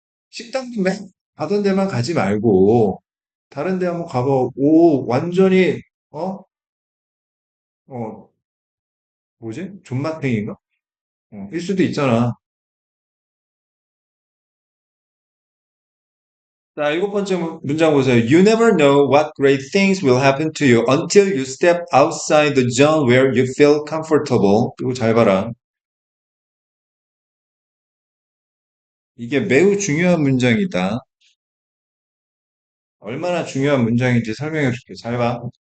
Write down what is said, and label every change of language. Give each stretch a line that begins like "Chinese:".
Korean: 식당도 맨 가던 데만 가지 말고 다른 데 한번 가봐. 오, 완전히 어? 어, 뭐지? 존맛탱인가? 일 수도 있잖아. 자, 일곱 번째 문장 보세요.
English: You never know what great things will happen to you until you step outside the zone where you feel comfortable.
Korean: 이거 잘 봐라. 이게 매우 중요한 문장이다. 얼마나 중요한 문장인지 설명해 줄게. 잘 봐.